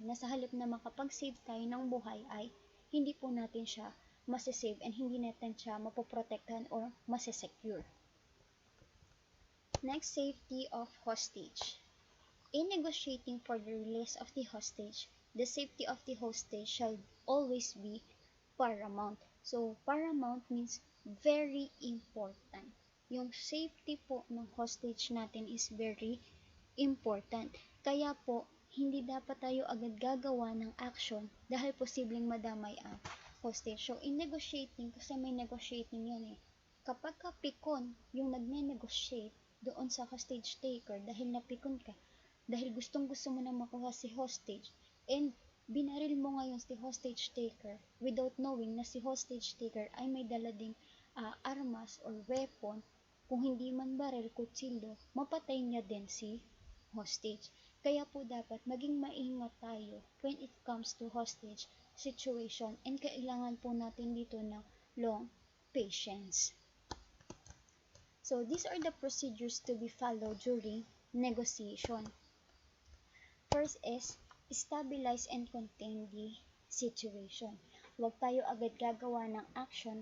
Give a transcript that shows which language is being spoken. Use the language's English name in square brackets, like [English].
[Filipino] Na sa halip na makapag-save tayo ng buhay ay hindi po natin siya masisave and hindi natin siya mapoprotektahan or masisecure. [English] Next, safety of hostage. In negotiating for the release of the hostage, the safety of the hostage shall always be paramount. So, paramount means very important. [Filipino] Yung safety po ng hostage natin is very important. Kaya po, hindi dapat tayo agad gagawa ng action dahil posibleng madamay ang hostage. [English] So, in negotiating, [Filipino] kasi may negotiating yan eh. Kapag pikon yung nagne-negotiate doon sa hostage taker dahil napikon ka, dahil gustong gusto mo na makuha si hostage, and binaril mo ngayon si hostage taker [English] without knowing [Filipino] na si hostage taker ay may dala ding armas or weapon, kung hindi man baril, kutsilyo, mapatay niya din si hostage. Kaya po dapat maging maingat tayo [English] when it comes to hostage situation, [Filipino] and kailangan po natin dito ng long patience. [English] So these are the procedures to be followed during negotiation. First is stabilize and contain the situation. [Filipino] Huwag tayo agad gagawa ng action.